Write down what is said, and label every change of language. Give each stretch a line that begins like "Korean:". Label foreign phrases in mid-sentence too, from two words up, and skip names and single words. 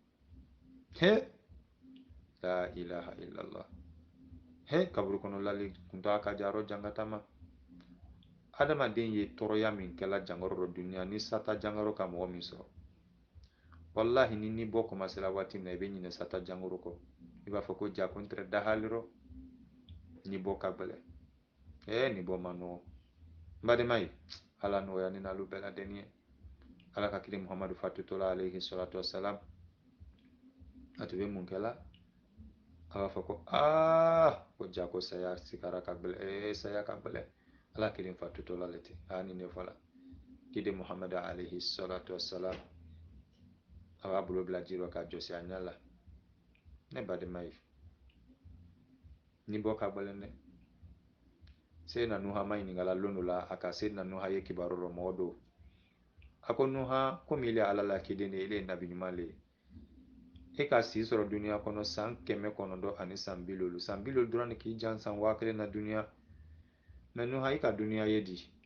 Arabic: لا إله إلا الله
Bambara: kaburu kɔnɔ lali kun t'a ka ja yɔrɔ jan ka taama adamaden ye tɔɔrɔya min kɛla jankɔrɔ dɔ duniya ni sata jankɔrɔ ka mɔgɔ min sɔrɔ wallahi ni bɔ commencera waati min na i bɛ ɲinɛ sata jankɔrɔ kɔ i b'a fɔ ko ja ko n tɛrɛ dahali rɔ ni bɔ ka gɛlɛn ni bɔ ma nɔgɔ n badema ye ala nɔgɔya ni n'alu bɛɛ lajɛlen ye ala ka kiri muhamadu fatutɔla
Arabic: عليه الصلاة والسلام
Bambara: a tun bɛ mun kɛla a b'a fɔ ko ko ja ko saya sigara ka gɛlɛn saya ka gɛlɛn ala kiri fatutɔla le ten ni ne fɔla kidi muhamadu
Arabic: عليه الصلاة والسلام
Bambara: a b'a bolo bila ji rɔ ka jɔsi a ɲɛ la ne badema ye ni bɔ ka gɛlɛn dɛ Seydina Nuha ma ɲininkala lon dɔ la a ka Seydina Nuha ye kibaru dɔ mɔgɔ do a ko Nuha komi ile ala la kiden de ile ye nabi ɲuman le ye e ka si sɔrɔ duniya kɔnɔ san 900 ani san 70 san 70 dɔrɔn de k'i jan san 1000 na duniya mɛ Nuha i ka duniya ye di